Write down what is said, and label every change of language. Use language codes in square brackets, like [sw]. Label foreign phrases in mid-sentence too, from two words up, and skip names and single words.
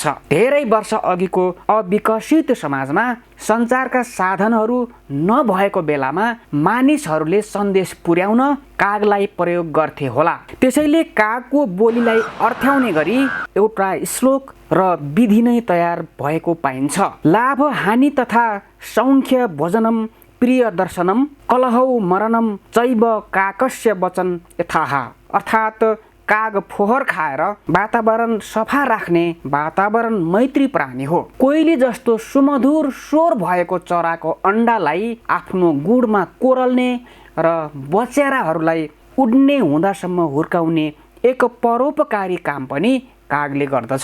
[ne] धेरै वर्ष अघिको अविकसित समाजमा सञ्चारका साधनहरू नभएको बेलामा मानिसहरूले सन्देश पुर्याउन कागलाई प्रयोग गर्थे होला। त्यसैले कागको बोलीलाई अर्थ्याउने गरी एउटा श्लोक र विधि नै तयार भएको पाइन्छ। [sa] लाभ हानि तथा सौख्य भोजनम प्रिय दर्शनम कलहौ मरणम चैव काकस्य वचन यथाह। [ne] अर्थात् काग फोहोर खाएर वातावरण सफा राख्ने वातावरण मैत्री प्राणी हो। कोइली जस्तो सुमधुर स्वर भएको चराको अण्डालाई आफ्नो गुडमा कोरल्ने र बच्चाराहरूलाई उड्ने हुँदासम्म हुर्काउने एक परोपकारी काम पनि कागले गर्दछ।